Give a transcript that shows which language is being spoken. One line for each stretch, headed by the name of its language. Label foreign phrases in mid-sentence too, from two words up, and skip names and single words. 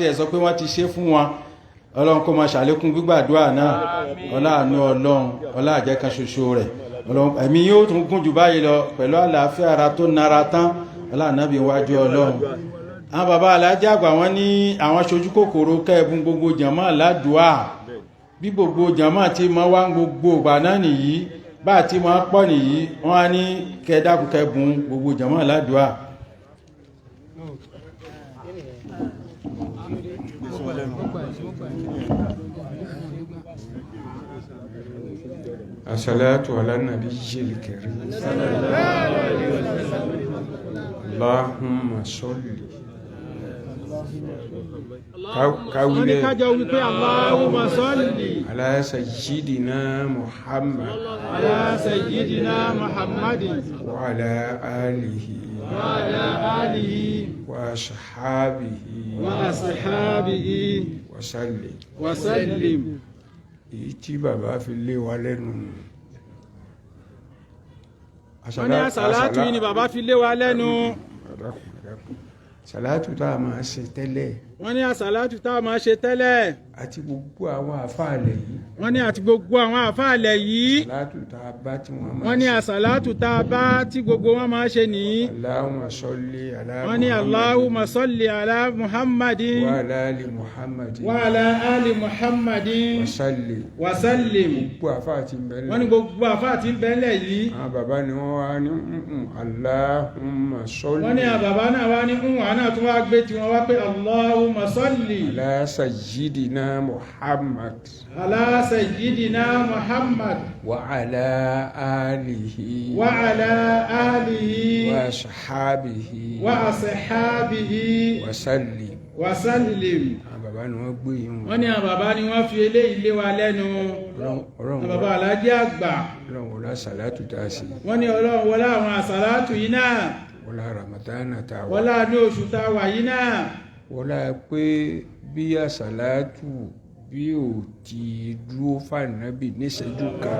Yoruba: ẹ̀ sọ pé wọ́n ti ṣe fún wọn Ọlọ́run kó máa ṣàlékún gbígbàdúrà náà ọlá àánú Ọlọ́run ọlá àjẹkan ṣoṣo rẹ̀ Ọlọ́run ẹ̀mí yóò tún gùn jù báyìí lọ pẹ̀lú àlàáfíà ara tó nara tán ọlá ànábì wájú Ọlọ́run àwọn bàbá Alhaji Àgbà wọ́n ní àwọn ṣojú kòkòrò kẹ́ẹ̀bùn gbogbo jàmá ládùúà bí gbogbo jàmá tí ma wá gbogbo ìgbà náà nìyí bá tí ma pọ̀ nìyí wọ́n á ní kẹ́ẹ̀dákùn kẹ́ẹ̀bùn gbogbo jàmá ládùúà.
Arabic: الصلاة على النبي الكريم. اللهم صل.
Yoruba: wọ́n ní kájọ wípé
Arabic: اللهم صل على سيدنا محمد على سيدنا محمد وعلى آله وعلى آله وأصحابه وأصحابه وسلم. وسلم.
Yoruba: Èyí tí bàbá fi lé wa lẹ́nu. Wọ́n ní àsàlátù yìí ni bàbá fi lé wa lẹ́nu. Sàlátù tá a máa ṣe tẹ́lẹ̀. Wọ́n ní àsàlátù tá a máa ṣe tẹ́lẹ̀. Àti gbogbo àwọn àfáàlẹ̀ yìí. Wọ́n ní àti gbogbo àwọn àfáàlẹ̀ yìí. Sàlátù tá a bá tí wọ́n máa ṣe. Wọ́n ní àsàlátù tá a bá tí gbogbo wọn máa ṣe nìyí.
Arabic: اللهم صل على محمد.
Yoruba: Wọ́n ní
Arabic: اللهم صل على محمد. وعلى آل محمد. وعلى آل محمد. وسلم. وسلم.
Yoruba: Gbogbo àfáà tí ń bẹ́lẹ̀. Wọ́n ní gbogbo àfáà tí ń bẹ́lẹ̀ yìí. Àwọn bàbá ni wọ́n wá ní
Arabic: اللهم صل.
Yoruba: Wọ́n ní àwọn bàbá náà wá ní wọ́n náà tún wá gbé tiwọn wá pé
Arabic: اللهم صل. على سيدنا محمد. على سيدنا محمد. وعلى آله. وعلى آله. وأصحابه. وأصحابه. وسلم. وسلم.
Yoruba: Àwọn bàbá ni wọ́n gbé yìí. Wọ́n ní àwọn bàbá ni wọ́n fi eléyìí lé wa lẹ́nu. Ọlọ́run Àwọn bàbá Alhaji Àgbà. Ọlọ́run wọlá sàlátù tá a sí. Wọ́n ní Ọlọ́run wọlá àwọn àsàlátù yìí náà. Wọlá Ramadana tá a wà. Wọlá ní oṣù tá a wà yìí náà. Wọlá pé bí àsàlátù bí ò ti dúró fànábì níṣẹ́jú kan.